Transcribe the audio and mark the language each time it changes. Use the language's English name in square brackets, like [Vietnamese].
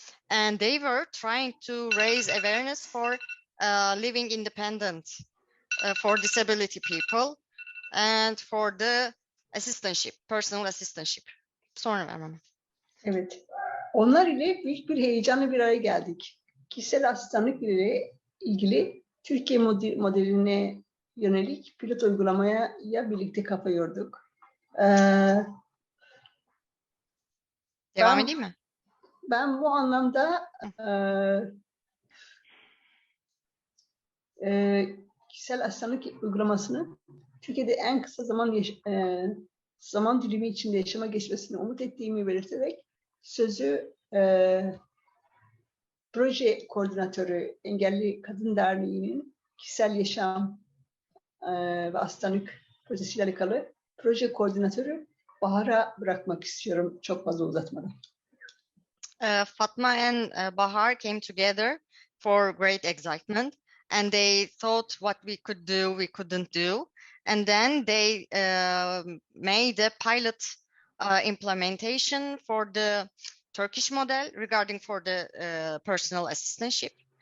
[English] And they were trying to raise awareness for living independent for disability people and for the assistantship, personal assistantship. [Turkish] Sonra vermem. Evet. Onlar ile büyük bir heyecanla bir araya geldik. Kişisel asistanlık ile ilgili Türkiye modeline yönelik pilot uygulamaya birlikte kafa yorduk. Devam edeyim mi? Ben bu anlamda kişisel asistanlık uygulamasını Türkiye'de en kısa zaman dilimi içinde yaşama geçmesini umut ettiğimi belirterek sözü proje koordinatörü Engelli Kadın Derneği'nin kişisel yaşam ve asistanlık projesiyle alakalı proje koordinatörü Bahar'a bırakmak istiyorum çok fazla uzatmadan. [English] Fatma and Bahar came together for great excitement, and they thought what we could do, we couldn't do. And then they made a pilot implementation for the Turkish model regarding for the personal assistantship.